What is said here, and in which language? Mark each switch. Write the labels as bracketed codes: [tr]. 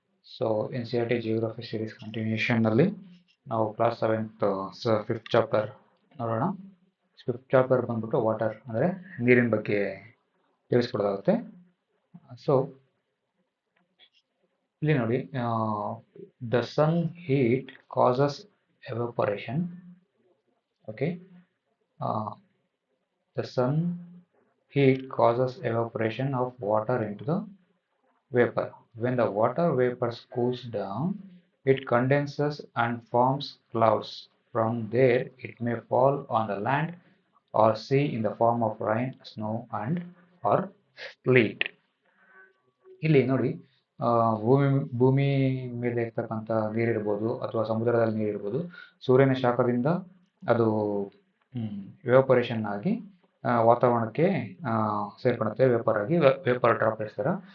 [kn] So N C R T geography series ಕಂಟಿನ್ಯೂಷನ್ನಲ್ಲಿ ನಾವು class 7th fifth chapter ನೋಡೋಣ. Fifth chapter ಬಂದ್ಬಿಟ್ಟು water ಅಂದರೆ ನೀರಿನ ಬಗ್ಗೆ ತಿಳಿಸ್ಕೊಡೋದಾಗುತ್ತೆ. ಸೊ ಇಲ್ಲಿ ನೋಡಿ, [en] The sun heat causes evaporation. Okay, the sun heat causes evaporation of water into the vapor. When the water vapor cools down, it condenses and forms clouds. From there, it may fall on the land or sea in the form of rain, snow, and or sleet. [kn] ಇಲ್ಲಿ ನೋಡಿ, ಭೂಮಿ ಭೂಮಿ ಮೇಲೆ ಇರ್ತಕ್ಕಂಥ ನೀರಿರ್ಬೋದು ಅಥವಾ ಸಮುದ್ರದಲ್ಲಿ ನೀರಿರ್ಬೋದು, ಸೂರ್ಯನ ಶಾಖದಿಂದ ಅದು ಎವಾಪರೇಷನ್ ಆಗಿ ವಾತಾವರಣಕ್ಕೆ ಸೇರ್ಕೊಳುತ್ತೆ, ವೇಪರ್ ಡ್ರಾಪ್ಲೆಟ್ಸ್ ಥರ.